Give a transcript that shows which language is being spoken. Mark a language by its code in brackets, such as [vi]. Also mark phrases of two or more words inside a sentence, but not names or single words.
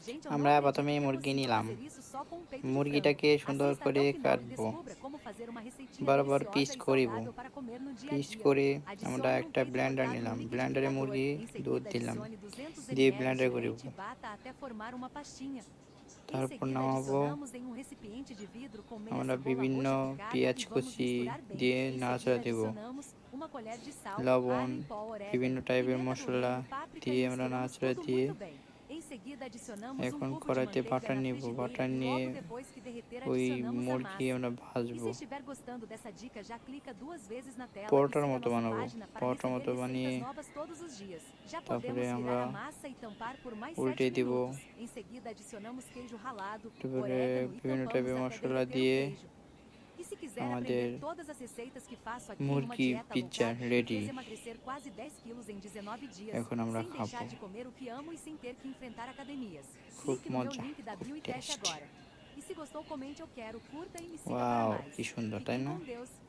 [pt] Gente, eu não [bn] আমরা [pt] acredito [bn] প্রথমে [pt] que é [bn] মুরগি [pt] possível [bn] নিলাম। [pt] fazer isso só com um peito de frango. [bn] মুরগিটাকে সুন্দর [pt] Assista até [bn] করে [pt] o final e [bn] কাটবো। [pt] descubra como fazer uma receitinha [bn] বড় বড় পিস [pt] deliciosa e [bn] করিব। [pt] saudável para comer no dia a [bn] পিস [pt] dia. [bn] করে আমরা [pt] Adicione um [bn] একটা [pt] peito [bn] ব্লেন্ডার [pt] cortado no [bn] নিলাম। ব্লেন্ডারে [pt] liquidificador. [bn] মুরগি [pt] Em [bn] দুধ [pt] seguida, [bn] দিলাম, [pt] adicione 200 [bn] দিয়ে [pt] ml [bn] ব্লেন্ডার [pt] de [bn] করিব। [pt] leite e bata até formar uma pastinha. Em [bn] তারপর [pt] seguida, [bn] নামাবো। [pt] adicionamos em um recipiente de vidro com meia [bn] আমরা [pt] cebola [bn] বিভিন্ন [pt] roxa picada [bn] পেঁয়াজ [pt] e vamos [bn] কুচি [pt] misturar bem. [bn] দিয়ে [pt] Em seguida, [bn] নাড়াচাড়া দেব। [pt] adicionamos uma colher de sal, [bn] লবণ, [pt] alho em pó, [bn] বিভিন্ন [pt] orégano, [bn] টাইপের [pt] pimenta do [bn] মশলা [pt] reino, páprica [bn] দিয়ে [pt] e [bn] আমরা [pt] misturamos [bn] নাড়াচাড়া [pt] tudo [bn] দিয়ে [pt] muito bem. Em seguida, adicionamos um [bn] এখন [pt] cubo de [bn] কড়াইতে [pt] manteiga [bn] বাটার [pt] na [bn] নিব। [pt] frigideira [bn] বাটার [pt] e [bn] নিয়ে [pt] logo depois que derreter, [bn] ওই [pt] adicionamos a [bn] মুরগি [pt] massa. [bn] আমরা [pt] E se [bn] ভাজবো। [pt] estiver gostando dessa dica, já clica 2 vezes na tela e [bn] পরোটার [pt] siga [bn] মতো [pt] nossa [bn] বানাবো। [pt] página para [bn] পরোটার [pt] receber [bn] মতো বানিয়ে [pt] receitas novas todos os dias. Já [bn] তারপরে [pt] podemos [bn] আমরা [pt] virar a massa e tampar por mais [bn] উল্টে [pt] 7 [bn] দিব। [pt] minutos. Em seguida, adicionamos queijo ralado, [bn] তারপরে [pt] orégano e [bn] বিভিন্ন [pt] tampamos [bn] টাইপের [pt] até [bn] মশলা [pt] derreter o [bn] দিয়ে [pt] queijo. E se quiser [bn] আমাদের [pt] aprender todas as receitas que faço aqui em uma [bn] মুরগি [pt] dieta low [bn] পিৎজা [pt] carb que me [bn] রেডি। [pt] fez emagrecer quase 10 quilos em 19 dias, [bn] এখন আমরা [pt] sem deixar [bn] খাবো। [pt] de comer o que amo e sem ter que enfrentar academias. [bn] খুব [pt] Clique no meu [bn] মজা, [pt] link da [bn] খুব [pt] bio e teste [bn] টেস্ট। [pt] agora. E se gostou, comente eu quero, curta e me siga para [bn] ওয়াও, [pt] mais. [bn] কি সুন্দর তাই [pt] Fiquem [bn] না? [pt] com Deus